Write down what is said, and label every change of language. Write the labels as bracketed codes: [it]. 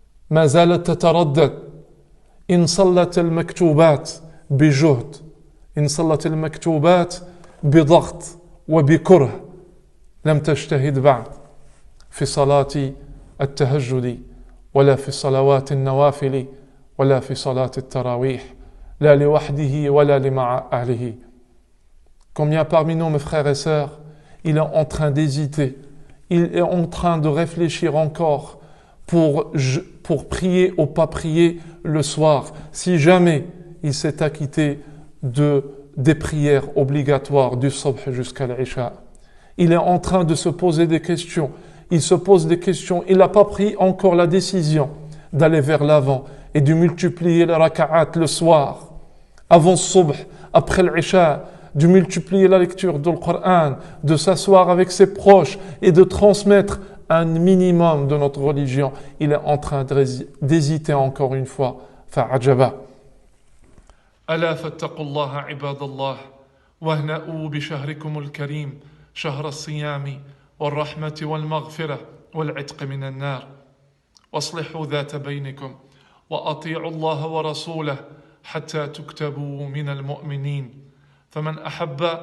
[ar] ما زالت تتردد إن صلت المكتوبات بجهد، إن صلت المكتوبات بضغط وبكره، لم تجتهد بعد في صلاة التهجد ولا في صلوات النوافل ولا في صلاة التراويح، لا لوحده ولا لمع أهله. [fr] Combien parmi nous, mes frères et sœurs, il est en train d'hésiter, il est en train de réfléchir encore pour prier ou pas prier le soir, si jamais il s'est acquitté des prières obligatoires du subh jusqu'à l'isha. Il est en train de se poser des questions, il se pose des questions, il n'a pas pris encore la décision d'aller vers l'avant et de multiplier les raka'at le soir, avant le subh, après l'isha, de multiplier la lecture du Coran, de s'asseoir avec ses proches et de transmettre un minimum de notre religion. Il est en train d'hésiter encore une fois. [ar] فعجبا. ألا فاتقوا الله عباد الله واهنأوا بشهركم الكريم شهر الصيام والرحمة والمغفرة والعتق من النار، واصلحوا ذات بينكم وأطيعوا الله ورسوله حتى تكتبوا من المؤمنين، فمن أحب